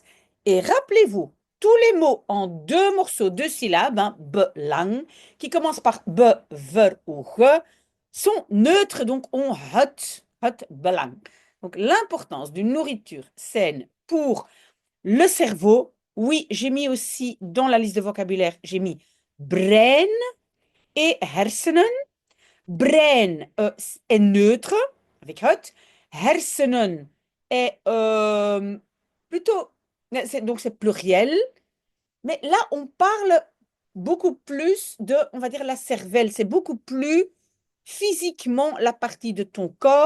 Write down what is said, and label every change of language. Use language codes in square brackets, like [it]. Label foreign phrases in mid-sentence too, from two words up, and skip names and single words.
[fr] Et rappelez-vous, tous les mots en deux morceaux, deux syllabes, hein, belang, qui commencent par be, ver ou ge, sont neutres, donc on hot, belang. Donc l'importance d'une nourriture saine pour le cerveau, oui, j'ai mis aussi dans la liste de vocabulaire, j'ai mis brein et hersenen. Brein est neutre, avec hot. Hersenen est plutôt, donc c'est pluriel. Mais là, on parle beaucoup plus de, on va dire, la cervelle. C'est beaucoup plus physiquement la partie de ton corps.